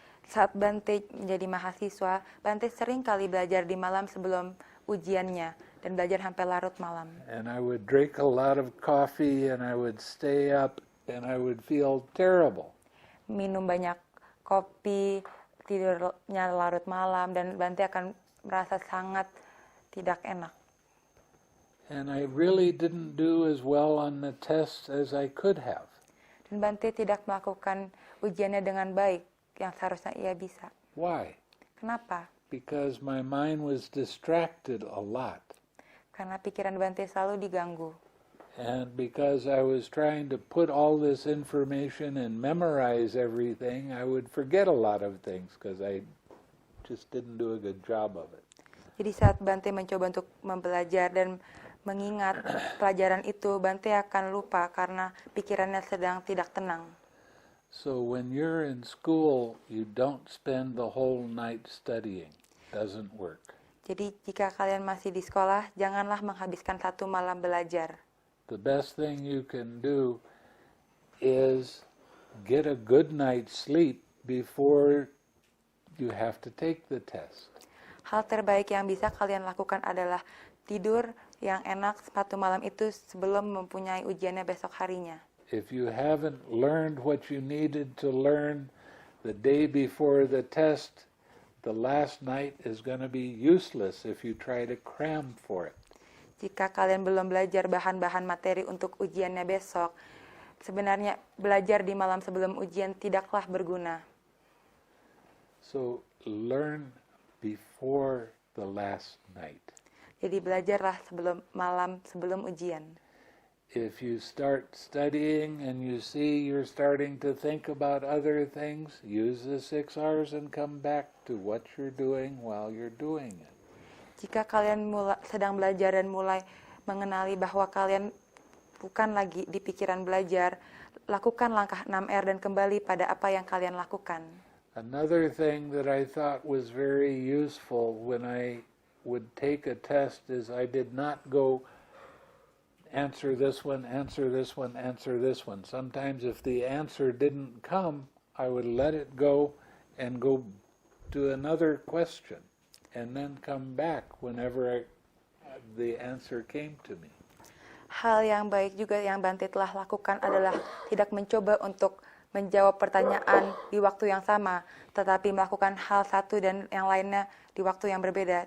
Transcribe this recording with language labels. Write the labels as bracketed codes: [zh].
[id] Saat Bante menjadi mahasiswa, Bante sering kali belajar di malam sebelum ujiannya dan belajar sampai larut malam. [en] And I would drink a lot of coffee and I would stay up and I would feel terrible. [id] Minum banyak kopi, tidurnya larut malam, dan Bante akan merasa sangat tidak enak. [en] And I really didn't do as well on the tests as I could have. [id] Dan Bante tidak melakukan ujiannya dengan baik yang seharusnya ia bisa. [en] Why? [id] Kenapa? [en] Because my mind was distracted a lot. [id] Karena pikiran Bante selalu diganggu. [en] And because I was trying to put all this information and memorize everything, I would forget a lot of things because I just didn't do a good job of it. [id] Jadi saat Bante mencoba untuk belajar dan mengingat pelajaran itu, Bante akan lupa karena pikirannya sedang tidak tenang. [en] So when you're in school, you don't spend the whole night studying. Doesn't work. [id] Jadi jika kalian masih di sekolah, janganlah menghabiskan satu malam belajar. [en] The best thing you can do is get a good night's sleep before you have to take the test. [id] Hal terbaik yang bisa kalian lakukan adalah tidur yang enak satu malam itu sebelum mempunyai ujiannya besok harinya. [en] If you haven't learned what you needed to learn the day before the test, the last night is going to be useless if you try to cram for it. [id] Jika kalian belum belajar bahan-bahan materi untuk ujiannya besok, sebenarnya belajar di malam sebelum ujian tidaklah berguna. [en] So learn before the last night. [id] Jadi belajarlah malam sebelum ujian. [en] If you start studying and you see you're starting to think about other things, use the 6 hours and come back to what you're doing while you're doing it. [id] Jika kalian sedang belajar dan mulai mengenali bahwa kalian bukan lagi di pikiran belajar, lakukan langkah 6R dan kembali pada apa yang kalian lakukan. [en] Another thing that I thought was very useful when I would take a test is I did not go answer this one, answer this one, answer this one. Sometimes if the answer didn't come, I would let it go and go to another question and then come back whenever the answer came to me. [id] Hal yang baik juga yang Bante telah lakukan adalah tidak mencoba untuk menjawab pertanyaan di waktu yang sama, tetapi melakukan hal satu dan yang lainnya di waktu yang berbeda.